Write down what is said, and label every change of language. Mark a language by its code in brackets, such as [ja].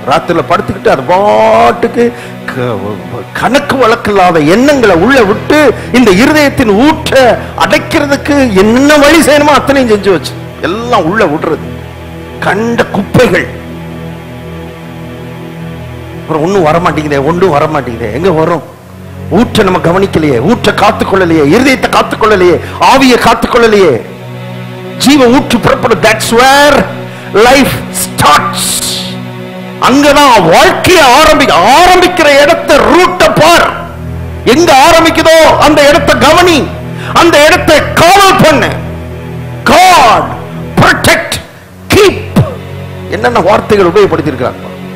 [ta] ராத்திரில படுத்துக்கிட்டு அது பாட்டுக்கு கணக்கு வழக்கில்லாத எண்ணங்களை உள்ள விட்டு இந்த இருதயத்தின் ஊற்ற அடைக்கிறதுக்கு என்ன வழி செய்யணுமோ அத்தனையும் செஞ்சு வச்சு எல்லாம் உள்ள விடுறது. கண்ட குப்பைகள். ஒன்னும் வரமாட்டேங்குதே, ஒன்றும் வரமாட்டேங்குதே. எங்க வரும்? ஊற்ற நம்ம கவனிக்கலையே, ஊற்ற காத்துக்கொள்ளலையே, இருதயத்தை காத்துக்கொள்ளலையே, ஆவியை காத்துக்கொள்ளலையே. ஜீவ ஊற்று புறப்படும். [en] That's where life starts. [ta] அங்கதான் வாழ்க்கையை ஆரம்பிக்கிற இடத்தை ரூட்ட பார். எங்க ஆரம்பிக்குதோ அந்த இடத்தை கவனி, அந்த இடத்தை காவல் பண்ணு. [en] God protect, keep. [ta] என்னென்ன வார்த்தைகள் உபயோகப்படுத்தி இருக்கிறாங்க.